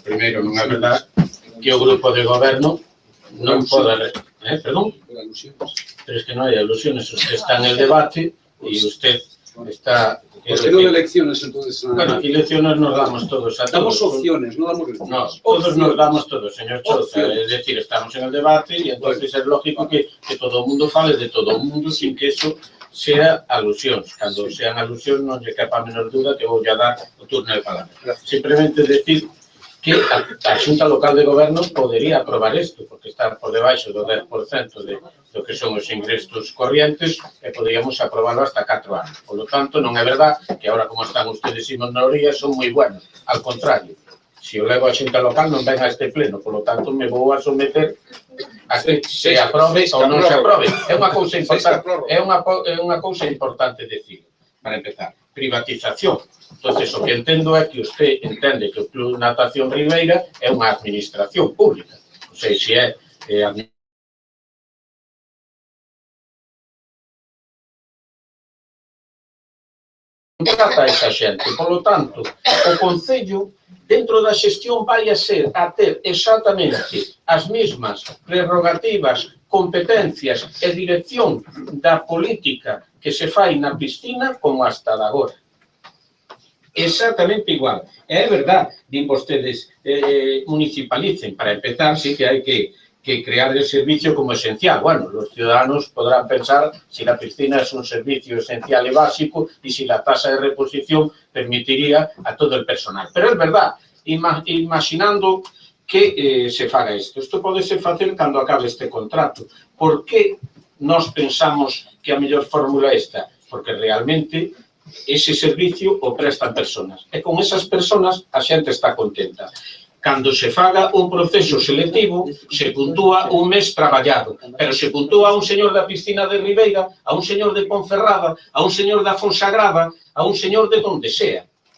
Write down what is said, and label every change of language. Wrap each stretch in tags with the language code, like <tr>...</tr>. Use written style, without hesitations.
<gl>Primeiro, non é verdade que o grupo de goberno non pode...</gl> <es>Perdón? Pero es que</es> <gl>non hai</gl> <es>alusiones. Usted está en el debate e usted está... Pues que no de elecciones, entonces... Bueno, aquí elecciones nos damos todos a todos. Damos opciones, no damos elecciones. No, todos nos damos todos, señor Chouza. Es decir, estamos en el debate y entonces es lógico que todo el mundo</es> <gl>fale</gl> <es>de todo el mundo sin que eso sea alusións.</es> <gl>Cando sean alusións non lle quepa a menor duda que vou a dar o turno de palabra. Simplemente decir que a Xunta Local de Goberno podería aprobar isto, porque está por debaixo do 10% do que son os ingresos corrientes e poderíamos aprobarlo hasta 4 anos.</gl> <es>Por lo tanto,</es> <gl>non é</gl> <es>verdad que ahora como están ustedes en minoría son</es> <gl>moi</gl> <es>buenos.</es> <gl>Al contrario, se o levo a Xunta Local non ven a este pleno,</gl> <es>por lo tanto</es> <gl>me vou a someter a que se aprobe ou non se aprobe. É unha cousa importante, é unha cousa importante decir, para empezar, privatización. Entonces, o que entendo é que usted entende que o Club Natación Ribeira é unha administración pública. Non sei se é trata esa xente. Por lo tanto, o Concello, dentro da xestión, vai a ter exactamente as mesmas prerrogativas, competencias e dirección da política que se fai na piscina como hasta de agora. Exactamente igual. É verdade, din vostedes, municipalicen.</gl> <es>Para empezar, sí que</es> <gl>hai</gl> <es>que crear el servicio como esencial. Bueno, los ciudadanos podrán pensar si la piscina es un servicio esencial y básico y si la tasa de reposición permitiría a todo el personal. Pero es verdad, imaginando que</es> <gl>se faga isto. Isto pode ser facer cando acabe este contrato. Por que nós pensamos que a mellor fórmula é esta?</gl> <es>Porque realmente ese servicio o prestan personas.</es> <gl>E con esas personas a xente está contenta. Cando se faga un proceso selectivo, se puntúa un mes traballado, pero se puntúa a un señor da piscina de Ribeira, a un señor de Ponferrada, a un señor da Fonsagrada, a un señor</gl> <es>de donde sea.</es>